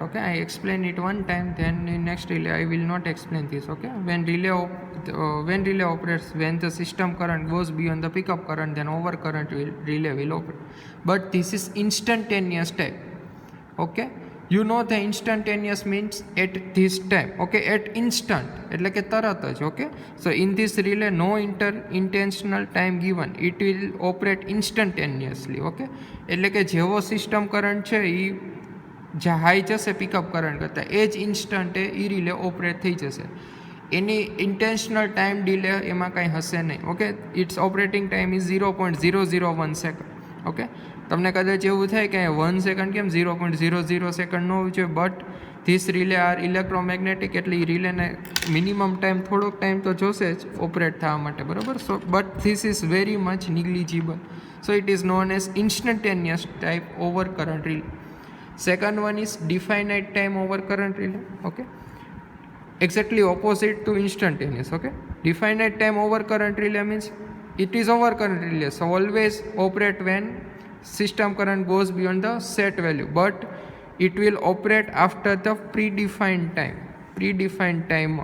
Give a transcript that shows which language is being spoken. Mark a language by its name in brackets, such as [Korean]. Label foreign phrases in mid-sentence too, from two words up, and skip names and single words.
[English] Okay, I explain it one time, then in next relay I will not explain this. Okay, when relay operates, when the system current goes beyond the pickup current, then overcurrent relay will operate. But this is instantaneous type. Okay, you know the instantaneous means at this time. Okay, at instant [Gujarati] એટલે કે તરત જ. [English] Okay, so in this relay no intentional time given, it will operate instantaneously. [Gujarati] Okay, એટલે કે જેવો [English] system current [Gujarati] છે એ હાઈ જશે [English] pickup current [Gujarati] કરતાં, એ જ ઇન્સ્ટન્ટે એ [English] relay operate [Gujarati] થઈ જશે. એની [English] intentional time delay [Gujarati] એમાં કાંઈ હશે નહીં. [English] Okay, it's operating time is 0.001 second. [Gujarati] ઓકે, તમને કદાચ એવું થાય કે 1 સેકન્ડ કેમ 0.00 સેકન્ડ ન હોવું જોઈએ, [English] but this relay are electromagnetic, [Gujarati] એટલે એ રિલેને [English] minimum time [Gujarati] થોડોક ટાઈમ તો જોશે જ ઓપરેટ થવા માટે, બરાબર. [English] So but this is very much negligible. So it is known as instantaneous type over current relay. Second one is definite time over current relay. Okay, exactly opposite to instantaneous. Okay, definite time over current relay means it is over current relay, so always operate when system current goes beyond the set value, but it will operate after the predefined time.